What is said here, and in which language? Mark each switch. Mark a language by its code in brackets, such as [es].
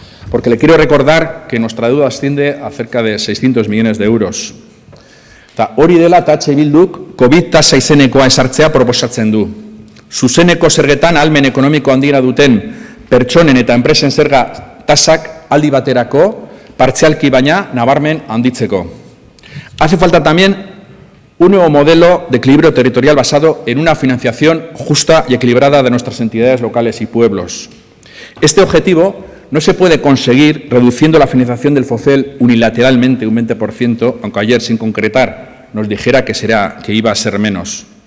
[es] Porque le quiero recordar que nuestra deuda asciende a cerca de 600 millones de euros. [eu] Eta hori dela eta Bilduk COVID tasa izenekoa esartzea proposatzen du. Zuzeneko zergetan ahalmen ekonomiko handira duten pertsonen eta enpresen zerga tasak aldi baterako, partzialki baina nabarmen handitzeko. [es] Hace falta también un nuevo modelo de equilibrio territorial basado en una financiación justa y equilibrada de nuestras entidades locales y pueblos. Este objetivo no se puede conseguir reduciendo la financiación del FOCEL unilateralmente un 20%, aunque ayer sin concretar nos dijera que iba a ser menos.